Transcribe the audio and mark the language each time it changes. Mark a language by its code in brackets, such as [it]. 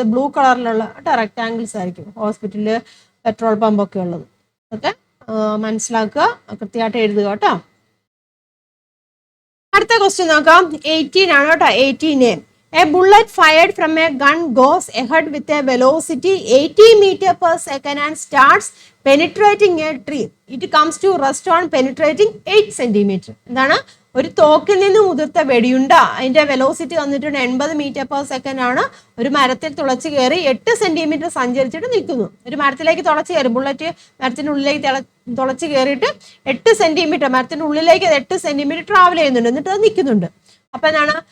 [ml] അത് ബ്ലൂ കളറിലുള്ള കേട്ടോ റെക്ടാങ്കിൾസ് ആയിരിക്കും. ഹോസ്പിറ്റലില് പെട്രോൾ പമ്പൊക്കെ ഉള്ളത് ഓക്കെ മനസ്സിലാക്കുക, കൃത്യമായിട്ട് എഴുതുക കേട്ടോ. അടുത്ത ക്വസ്റ്റ്യൻ നോക്കാം. 18 ആണ് കേട്ടോ. [en] 18 a bullet fired from a gun goes ahead with a velocity 80 meter per second and starts penetrating a tree. It comes to rest on penetrating 8 centimeter. [ml] എന്താണ്? ഒരു തോക്കിൽ നിന്ന് ഉതിർത്ത വെടിയുണ്ട അതിന്റെ വെലോസിറ്റി വന്നിട്ടുണ്ട് 80 [en] meter per second [ml] ആണ്. ഒരു മരത്തിൽ തുളച്ചു കയറി 8 centimeter സഞ്ചരിച്ചിട്ട് നിൽക്കുന്നു. ഒരു മരത്തിലേക്ക് തുളച്ചു കയറി, ബുള്ളറ്റ് മരത്തിന്റെ ഉള്ളിലേക്ക് തുളച്ചു കയറിയിട്ട് 8 centimeter മരത്തിന്റെ ഉള്ളിലേക്ക് 8 centimeter ട്രാവൽ ചെയ്യുന്നുണ്ട്. എന്നിട്ട് അത് നിൽക്കുന്നുണ്ട്. അപ്പൊ എന്താണ്?